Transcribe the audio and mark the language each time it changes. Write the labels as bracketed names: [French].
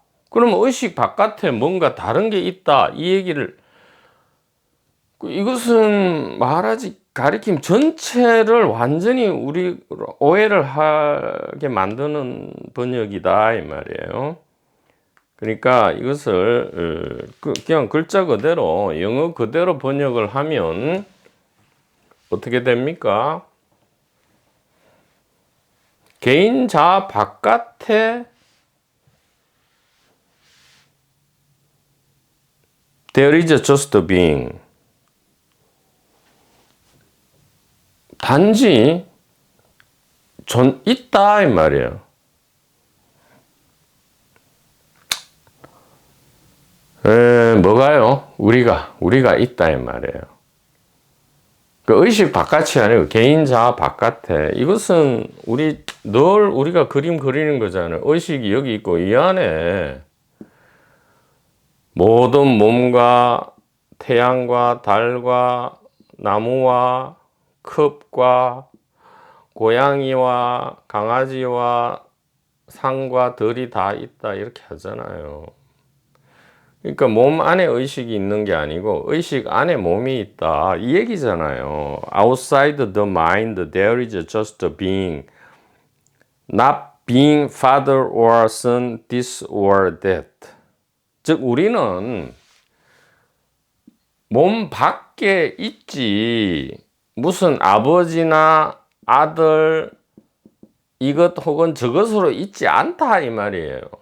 [Korean] 그러면 의식 바깥에 뭔가 다른 게 있다. 이 얘기를 이것은 마하라지 가르침 전체를 완전히 우리 오해를 하게 만드는 번역이다 이 말이에요. 그러니까 이것을 그냥 글자 그대로 영어 그대로 번역을 하면 어떻게 됩니까? 개인 자아 바깥에 [English] there is just a being. [Korean] 단지 있다 이 말이에요. 뭐가요? 우리가 있다 이 말이에요. 그 의식 바깥이 아니고 개인 자아 바깥에. 이것은 늘 우리가 그림 그리는 거잖아요. 의식이 여기 있고 이 안에 모든 몸과 태양과 달과 나무와 컵과 고양이와 강아지와 상과 들이 다 있다 이렇게 하잖아요. 그러니까 몸 안에 의식이 있는 게 아니고 의식 안에 몸이 있다 이 얘기잖아요. [English] Outside the mind there is just a being, not being father or son, this or that. [Korean] 즉 우리는 몸 밖에 있지 무슨 아버지나 아들 이것 혹은 저것으로 있지 않다 이 말이에요.